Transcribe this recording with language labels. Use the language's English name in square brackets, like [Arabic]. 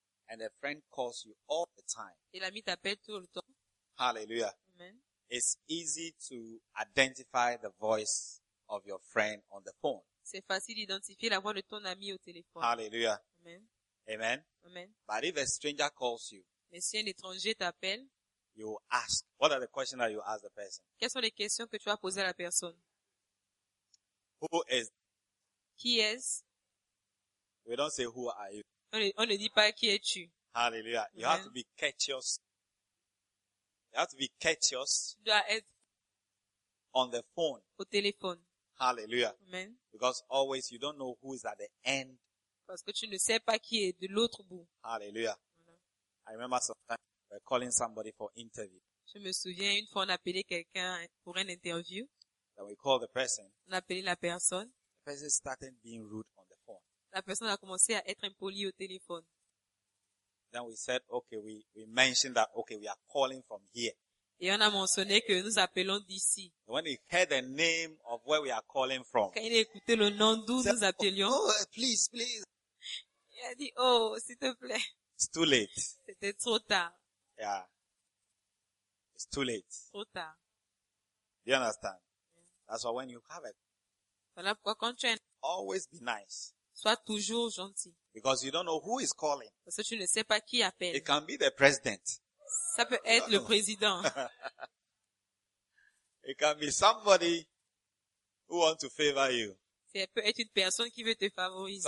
[English] And a friend calls you all the time. [French] Et l'ami t'appelle tout le temps. [English] Hallelujah. Amen. It's easy to identify the voice of your friend on the phone. [French] C'est facile d'identifier la voix de ton ami au téléphone. [English] Hallelujah. Amen. Amen. Amen. But if a stranger calls you. [French] Mais si un étranger t'appelle. [English] You ask. What are the questions that you ask the person? [French] Quelles sont les questions que tu vas poser à la personne? [English] Who is? [French] Qui est? [English] We don't say who are you. [French] On ne dit pas qui es-tu. [English] Hallelujah. Amen. You have to be courteous. You have to be courteous. [French] Tu dois être [English] on the phone. [French] Au téléphone. [English] Hallelujah. Amen. Because always you don't know who is at the end. [French] Parce que tu ne sais pas qui est de l'autre bout. [English] Hallelujah. Amen. I remember sometimes. We're calling somebody for interview. [French] Je me souviens une fois on appelait quelqu'un pour une interview. [English] Then we call the person. [French] On appelait la personne. [English] The person started being rude on the phone. [French] La personne a commencé à être impolie au téléphone. [English] Then we said, okay, we mentioned that, okay, we are calling from here. [French] Et on a mentionné que nous appelons d'ici. [English] When he heard the name of where we are calling from. [French] Quand il a écouté le nom d'où nous appelions. [English] Oh, please. [French] Il a dit, oh, s'il te plaît. [English] It's too late. [French] C'était trop tard. [English] Yeah, it's too late. [French] Trop tard. [English] Do you understand? Yeah. That's why when you have it, [French] voilà pourquoi quand tu es, [English] always be nice. [French] Sois toujours gentil. [English] Because you don't know who is calling. [French] Parce que tu ne sais pas qui appelle. [English] It can be the president. [French] Ça peut être le président. [English] It can be somebody who wants to favor you. [French] Ça peut être une personne qui veut te favoriser.